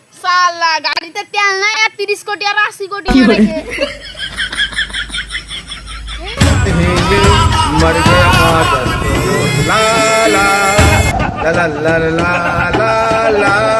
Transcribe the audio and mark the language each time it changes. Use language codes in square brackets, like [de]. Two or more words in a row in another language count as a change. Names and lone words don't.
[bn] আল্লাহ আল্লাহ গাড়িতে তেল নাই আর 30 কোটি আর 80 কোটি মারেছে [hi] मर गया मादर ला ला ला ला ला ला ला